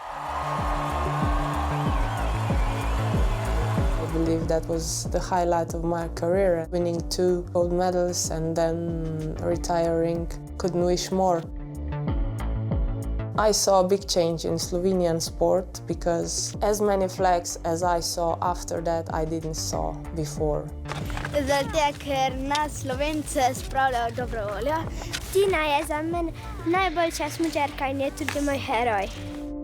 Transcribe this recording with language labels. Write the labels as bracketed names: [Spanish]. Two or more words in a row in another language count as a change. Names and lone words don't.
[English] I believe that was the highlight of my career. Winning 2 gold medals and then retiring, couldn't wish more. I saw a big change in Slovenian sport because as many flags as I saw after that, I didn't saw before. [Slovenian] Zato, ker nas Slovence spravljajo dobro voljo. Tina je za mene najboljša smučarka in je tudi moj heroj.